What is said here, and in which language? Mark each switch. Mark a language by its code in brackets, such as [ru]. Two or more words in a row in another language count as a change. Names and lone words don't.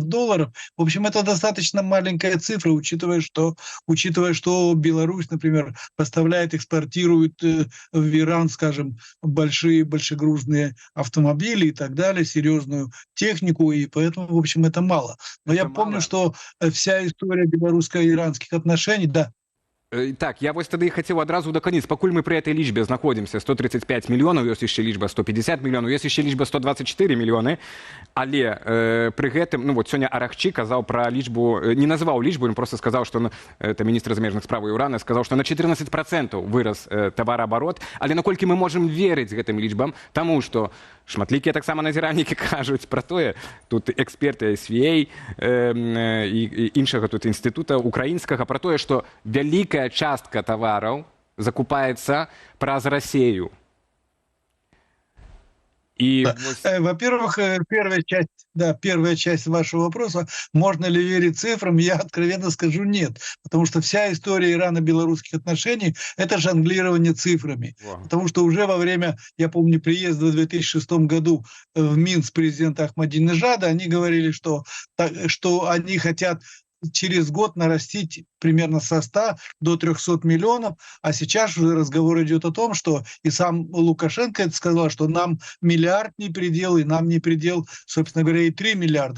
[ru] В общем, это достаточно маленькая цифра, учитывая, что Беларусь, например, поставляет, экспортирует в Иран, скажем, большегрузные автомобили и так далее, серьезную технику, и поэтому, в общем, это мало. Но я помню, что вся история белорусско-иранских отношений, да. [be] Так, я вось тады і хацеў адразу даканіць, пакуль мы пры этой лічбе знаходзімся, 135 мільёнаў, ёсць яшчэ лічба 150 мільёнаў, ёсць яшчэ лічба 124 мільёны, але пры гэтым, ну вот сёння Арахчи казаў пра лічбу, не называў лічбу, ён просто сказаў, што это міністр замежных спраў Ірана, сказаў, што на 14% вырас тавараабарот, але наколькі мы можам верыць гэтым лічбам, таму што шматлікія таксама назіральнікі кажуць пра тое, тут эксперты SVA і іншага тут інстытута украінскага, пра тое, што вялікая частка [ru] товаров закупается [be] праз Россию. [ru] И во-первых, первая часть вашего вопроса, можно ли верить цифрам, я откровенно скажу нет. Потому что вся история ирано-белорусских отношений – это жонглирование цифрами. Потому что уже во время, я помню, приезда в 2006 году в Минск президента Ахмадинежада, они говорили, что они хотят через год нарастить примерно со 100 до 300 миллионов, а сейчас уже разговор идет о том, что и сам Лукашенко это сказал, что нам миллиард не предел, и нам не предел, собственно говоря, и 3 миллиарда.